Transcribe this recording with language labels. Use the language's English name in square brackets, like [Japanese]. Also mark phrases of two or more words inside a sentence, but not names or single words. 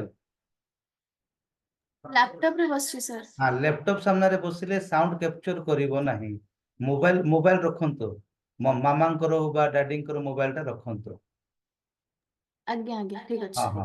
[Odia] ଲ୍ୟାପଟପ୍ ରେ ବସଛି ସର ହଁ ଲ୍ୟାପଟପ୍ ସାମ୍ନାରେ ବସିଲେ ସାଉଣ୍ଡ କ୍ୟାପଚର କରିବ ନାହିଁ। ମୋବାଇଲ ରଖନ୍ତୁ। ମାମାଙ୍କର ବା ଡାଡିଙ୍କର ମୋବାଇଲ ଟା ରଖନ୍ତୁ। ଆଜ୍ଞା ଆଜ୍ଞା ଠିକ ହଁ अछि